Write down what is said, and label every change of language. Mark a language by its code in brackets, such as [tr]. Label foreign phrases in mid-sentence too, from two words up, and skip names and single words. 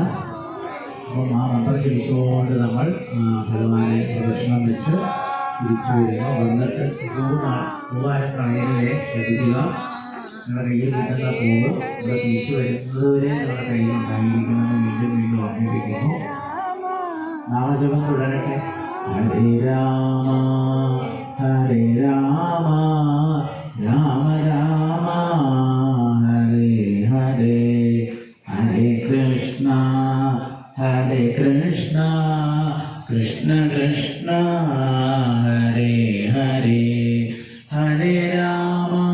[ml] അപ്പം ആ മന്ത്രം ജപിച്ചുകൊണ്ട് നമ്മൾ ഭഗവാനെ പ്രദക്ഷിണം വെച്ച് തിരിച്ചു വരിക. വന്നിട്ട് പൂവാരപ്രണയരെ ശ്രദ്ധിക്കുക. നിങ്ങളുടെ കയ്യിൽ കിട്ടുന്ന പൂവ് ഇവിടെ തിരിച്ചു വരുന്നത് വരെ നിങ്ങളുടെ കയ്യിൽ ഉണ്ടായിരിക്കണമെന്ന് വീണ്ടും ഓർമ്മിപ്പിക്കുന്നു. നാമജപം തുടരട്ടെ. [sa] ഹരേ രാമ, ഹരേ രാമ, രാമ രാമ, ഹരേ ഹരേ, ഹരേ കൃഷ്ണ, കൃഷ്ണ കൃഷ്ണ, ഹരേ ഹരേ, ഹരേ രാമ,